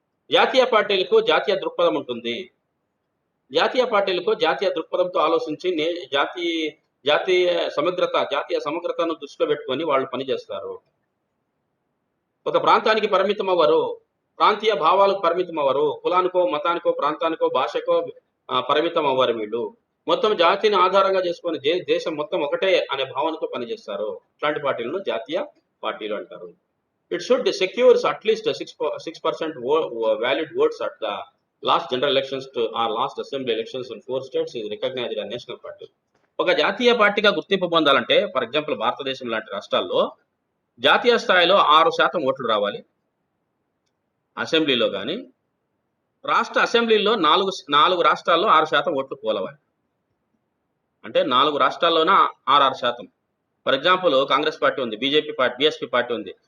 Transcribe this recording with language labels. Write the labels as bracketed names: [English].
[Telugu] జాతీయ పార్టీలకు జాతీయ దృక్పథం ఉంటుంది. జాతీయ పార్టీలకు జాతీయ దృక్పథంతో ఆలోచించి జాతీయ సమగ్రతను దృష్టిలో పెట్టుకొని వాళ్ళు పనిచేస్తారు. ఒక ప్రాంతానికి పరిమితం అవ్వరు, ప్రాంతీయ భావాలకు పరిమితం అవ్వరు, కులానికో మతానికో ప్రాంతానికో భాషకో పరిమితం అవ్వరు. వీళ్ళు మొత్తం జాతిని ఆధారంగా చేసుకొని దేశం మొత్తం ఒకటే అనే భావనతో పనిచేస్తారు. ఇట్లాంటి పార్టీలను జాతీయ పార్టీలు అంటారు. [English] It should secures at least 6% valid votes at the last general elections or last assembly elections in 4 states is recognized as national party. [Telugu] ఒక జాతీయ పార్టీగా గుర్తింపు పొందాలంటే, ఫర్ ఎగ్జాంపుల్ భారతదేశం లాంటి రాష్ట్రాల్లో జాతీయ స్థాయిలో 6% ఓట్లు రావాలి అసెంబ్లీలో. కానీ రాష్ట్ర అసెంబ్లీలో 4 రాష్ట్రాల్లో 6% ఓట్లు పోలవాలి. అంటే 4 రాష్ట్రాల్లోన 6%. ఫర్ ఎగ్జాంపుల్ కాంగ్రెస్ పార్టీ ఉంది, బీఎస్పీ పార్టీ ఉంది.